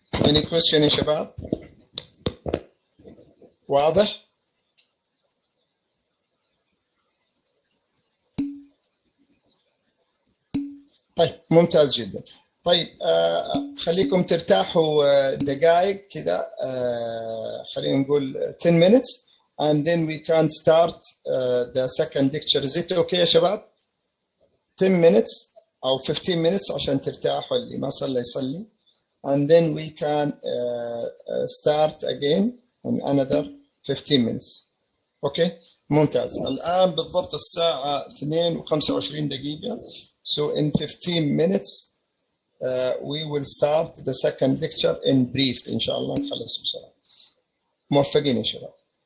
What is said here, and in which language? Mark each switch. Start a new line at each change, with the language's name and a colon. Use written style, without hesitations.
English: Any question
Arabic: يا شباب؟ واضح؟ طيب ممتاز جدا. طيب خليكم ترتاحوا دقائق كذا، خلينا نقول
English: 10 minutes and then we can start the second lecture. Is it okay
Arabic: يا شباب؟
English: 10 minutes
Arabic: أو
English: 15 minutes
Arabic: عشان ترتاحوا، اللي ما صلى يصلي.
English: And then we can start again in another 15 minutes. Okay?
Arabic: ممتاز. الآن بالضبط الساعة 2:25 دقيقة.
English: So in 15 minutes we will start the second lecture in brief
Arabic: إن شاء الله نخلص بسرعة. موفقين إن شاء الله.